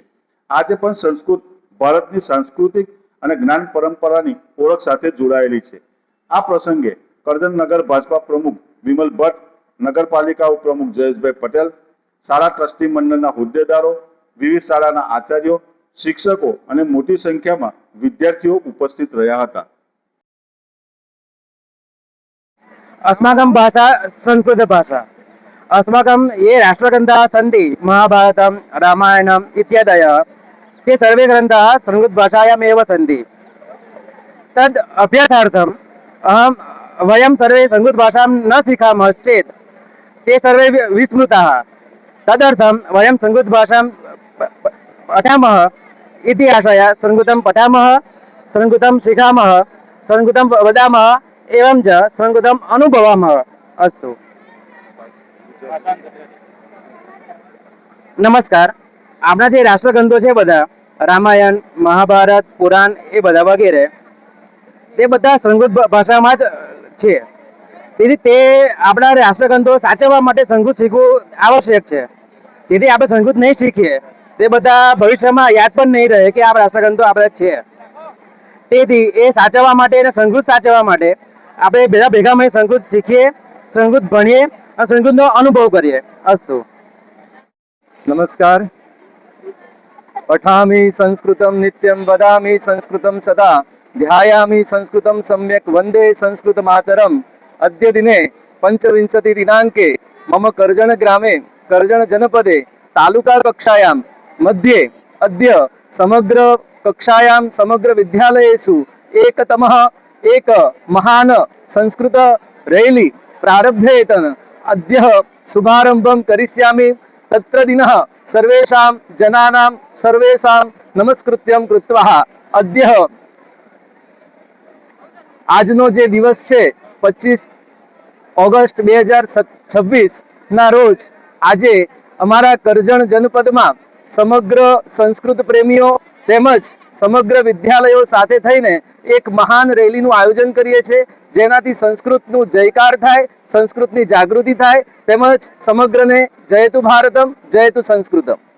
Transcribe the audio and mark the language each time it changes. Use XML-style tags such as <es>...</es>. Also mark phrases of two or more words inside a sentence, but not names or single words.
<gu>આજે પણ સંસ્કૃત ભારતની સાંસ્કૃતિક અને જ્ઞાન પરંપરાની ઓળખ સાથે જોડાયેલી છે। આ પ્રસંગે કરજણ નગર ભાજપા પ્રમુખ વિમલ ભટ્ટ, નગરપાલિકા ઉપપ્રમુખ જયેશભાઈ પટેલ, શાળા ટ્રસ્ટી મંડળના હોદ્દેદારો, વિવિધ શાળાના આચાર્યો, શિક્ષકો અને મોટી સંખ્યામાં વિદ્યાર્થીઓ ઉપસ્થિત રહ્યા હતા।</gu> <sa>अस्माकं भाषा संस्कृत भाषा। अस्माकं ये राष्ट्रग्रन्थाः सन्ति महाभारतं, रामायणम् इत्यादयः, ते सर्वे ग्रन्थाः संस्कृत भाषायामेव सन्ति। तद् अभ्यासार्थम् वयं सर्वे संस्कृत भाषां न शिखामश्चेत् ते सर्वे विस्मृताः। तदर्थं वयं संस्कृत भाषां पठामः इति आशय संस्कृतं पठामः, संस्कृतं शिखामः, संस्कृतं वदामः एवं च संस्कृतम् अनुभवामः। अस्तु, नमस्कार।</sa> <gu>આપણા જે રાષ્ટ્રગ્રંથો છે બધા રામાયણ, મહાભારત, પુરાણ એ બધા વગેરે તે બધા સંસ્કૃત ભાષામાં જ છે। તેથી તે આપણા રાષ્ટ્રગ્રંથો સાચવવા માટે સંસ્કૃત શીખવું આવશ્યક છે। તેથી આપણે સંસ્કૃત નહીં શીખીએ તે બધા ભવિષ્યમાં યાદ પણ નહીં રહે કે આ રાષ્ટ્રગ્રંથો આપણે છે। તેથી એ સાચવવા માટે અને સંસ્કૃત સાચવવા માટે આપણે બધા ભેગા મળી સંસ્કૃત શીખીએ, સંસ્કૃત ભણીએ અને સંસ્કૃતનો અનુભવ કરીએ।</gu> <sa>અસ્તુ, नमस्कार। पठामि संस्कृतं नित्यं, वदामि संस्कृतं सदा, ध्यायामि संस्कृतं सम्यक्, वन्दे संस्कृतमातरम्। अद्य दिने 25 दिनाङ्के मम कर्जण ग्रामे, कर्जण जनपदे तालुका कक्षायां मध्ये अद्य समग्र कक्षायां समग्र विद्यालयेषु एक महान संस्कृत रैली प्रारभ्येतन अद्य शुभारम्भं करिष्यामि। तत्र दिनः सर्वेषां जनानां सर्वेषां नमस्कृत्यं कृत्वा अद्य</sa> <gu>આજનો જે દિવસ છે</gu> <sa>25 ઓગસ્ટ 2026 ના રોજ આજે અમારા કરજણ જનપદમાં સમગ્ર સંસ્કૃત પ્રેમીઓ તેમજ સમગ્ર વિદ્યાલયો સાથે થઈને એક મહાન રેલીનું આયોજન કરીએ છીએ, જેનાથી સંસ્કૃતનું જયકાર થાય, સંસ્કૃતની જાગૃતિ થાય તેમજ સમગ્રને जयतु भारतम्, जयतु संस्कृतम्।</sa>